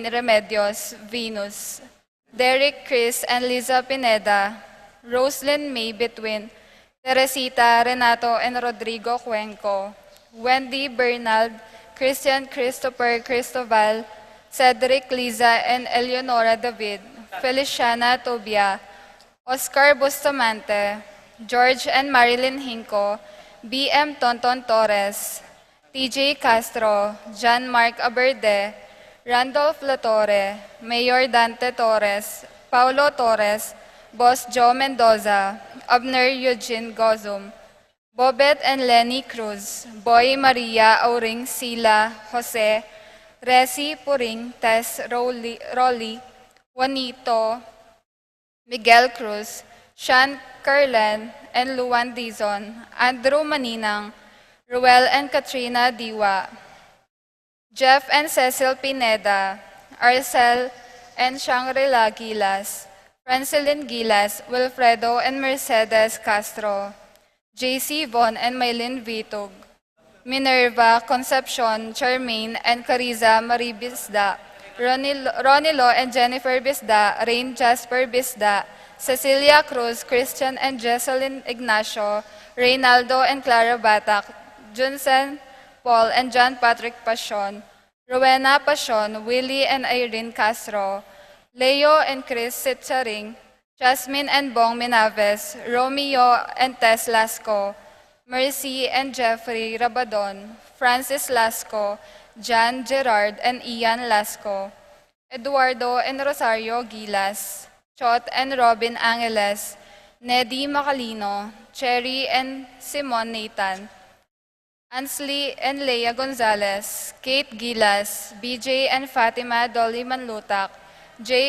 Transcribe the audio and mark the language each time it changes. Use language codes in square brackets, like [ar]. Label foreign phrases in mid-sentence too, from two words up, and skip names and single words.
[en] Remedios, Venus, Derek Chris and Liza Pineda, Roslyn May Between, Teresita Renato and Rodrigo Cuenco, Wendy Bernald, Christian Christopher Cristoval, Cedric Liza and Eleonora David, Feliciana Tobia, Oscar Bustamante, George and Marilyn Hinco, B.M. Tonton Torres, T.J. Castro, John Mark Aberde, Randolph Latore, Mayor Dante Torres, Paulo Torres, Boss Joe Mendoza, Abner Eugene Gozum, Bobet and Lenny Cruz, Boy Maria Auring Sila, Jose, Resi Puring, Tess Rolly, Juanito, Miguel Cruz, Sean Carlen and Luan Dizon, Andrew Maninang, Ruel and Katrina Diwa, Jeff and Cecil Pineda, Arcel and Shangri-La Gilas, Francelyn Gilas, Wilfredo and Mercedes Castro, JC Von and Maylin Vitug, Minerva, Concepcion, Charmaine and Cariza Marie Bisda, Ronilo and Jennifer Bisda, Rain Jasper Bisda, Cecilia Cruz, Christian and Jesselyn Ignacio, Reynaldo and Clara Batak, Junsen Paul and John Patrick Pasion, Rowena Pasion, Willie and Irene Castro, Leo and Chris Sitcharing, Jasmine and Bong Minaves, Romeo and Tess Lasco, Mercy and Jeffrey Rabadon, Francis Lasco, Jan Gerard and Ian Lasco, Eduardo and Rosario Gilas, Chot and Robin Angeles, Neddy Macalino, Cherry and Simon Nathan, Ansley and Leia Gonzalez, Kate Gilas, BJ and Fatima Dolly Manlutak, Jay